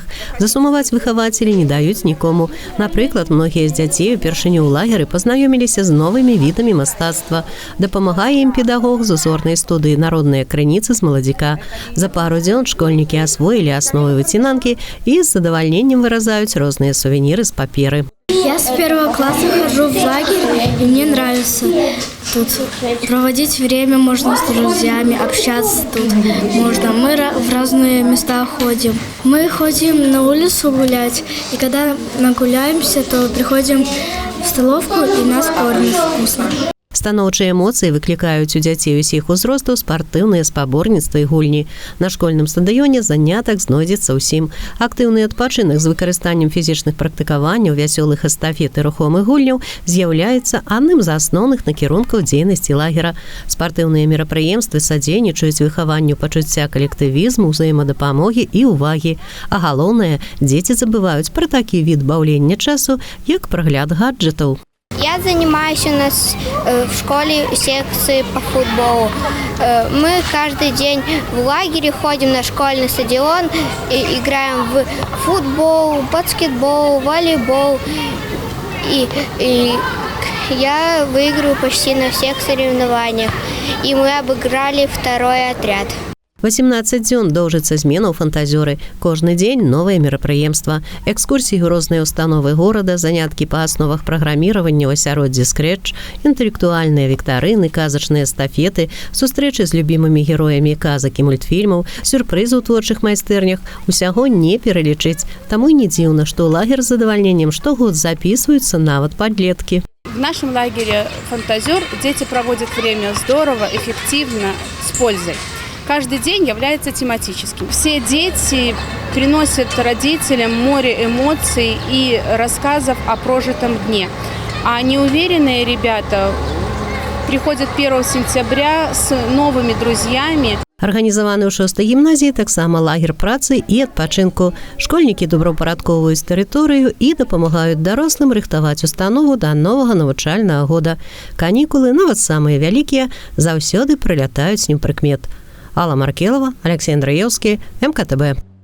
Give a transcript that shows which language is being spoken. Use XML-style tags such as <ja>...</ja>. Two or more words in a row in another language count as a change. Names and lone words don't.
<be>Засумаваць выхавацелі не даюць нікому. Напрыклад, многія з дзяцей упершыню ў лагеры пазнаёміліся з новымі відамі мастацтва. Дапамагае ім педагог з узорнай студыі «Народныя крыніцы» з маладзіка. За пару дзён школьнікі асвоілі асновы выцінанкі і з задовольнением</be> <ru>выразают разные сувениры с</ru> <be>паперы.</be> <ru>Я с 1 класса хожу в лагерь, и мне нравится тут проводить время, можно с друзьями, общаться тут можно. Мы в разные места ходим. Мы ходим на улицу гулять, и когда нагуляемся, то приходим в столовку, и нас кормят вкусно.</ru> <be>Станоўчыя эмоцыі выклікаюць у дзяцей усіх узростаў спартыўныя спаборніцтвы і гульні. На школьным стадыёне занятак знойдзецца ўсім. Актыўны адпачынак з выкарыстаннем фізічных практыкаванняў, вясёлых эстафет і рухомых гульняў з'яўляецца адным з асноўных накірункаў дзейнасці лагера. Спартыўныя мерапрыемствы садзейнічаюць выхаванню пачуцця калектывізму, ўзаемадапамогі і ўвагі. А галоўнае, дзеці забываюць пра такі від баўлення часу, як прагляд гаджетаў.</be> <ru>Я занимаюсь у нас в школе секции по футболу. Мы каждый день в лагере ходим на школьный стадион и играем в футбол, баскетбол, волейбол И я выиграю почти на всех соревнованиях. И мы обыграли второй отряд.</ru> <be>18 дзён доўжыцца змена ў фантазёры. Кожны дзень новае мерапрыемства. Экскурсіі ў розныя установы горада, заняткі па асновах праграміравання ў асяроддзі скрэч, інтэлектуальныя віктарыны, казачныя эстафеты, сустрэчы з любімымі героямі казак і мультфільмаў, сюрпрызы ў творчых майстэрнях. Усяго не пералічыць. Таму і не дзіўна, што ў лагер з задавальненнем штогод записываются нават падлеткі.</be> <ru>В нашем лагере «Фантазер» дети проводят время здорово, эффективно, с пользой. Каждый день является тематическим. Все дети приносят родителям море эмоций и рассказов о прожитом дне. А неуверенные ребята приходят 1 сентября с новыми друзьями.</ru> <be>Арганізаваны ў 6-й гімназіі таксама лагер працы і адпачынку. Школьнікі добраўпарадкоўваюць тэрыторыю і дапамагаюць дарослым рыхтаваць установу да новага навучальнага года. Канікулы, нават самыя вялікія, заўсёды прылятаюць непрыкмет. Алла Маркелова, Алексей Андраевский, МКТБ.</be>